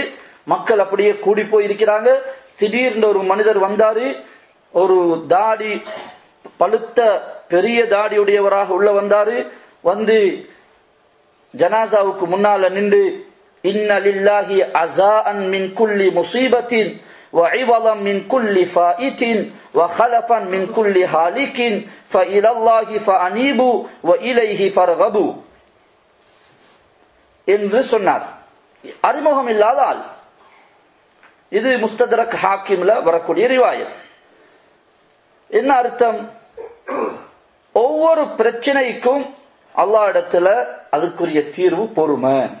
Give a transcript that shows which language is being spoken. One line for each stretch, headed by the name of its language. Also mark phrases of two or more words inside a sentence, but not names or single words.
Tamil: மக்கள் அப்படியே கூடி போய் இருக்கிறாங்க. திடீர்னு ஒரு மனிதர் வந்தாரு, ஒரு தாடி, பழுத்த பெரிய தாடியுடையவராக உள்ள வந்தாரு. வந்து ஜனாசாவுக்கு முன்னால நின்று,
Arabic: إن لله عزاء من كل مصيبة وعوضا من كل فائت وخلفا من كل هالك فإلى الله فأنيبوا وإليه فارغبوا
Tamil: என்று சொன்னார். அறிமுகம் இல்லாத ஆள். இது முஸ்தத்ரக் ஹாக்கிம்ல வரக்கூடிய ரிவாயத். என்ன அர்த்தம்? ஒவ்வொரு பிரச்சனைக்கும் அல்லாஹ் இடத்துல அதுக்குரிய தீர்வு பொறுமை.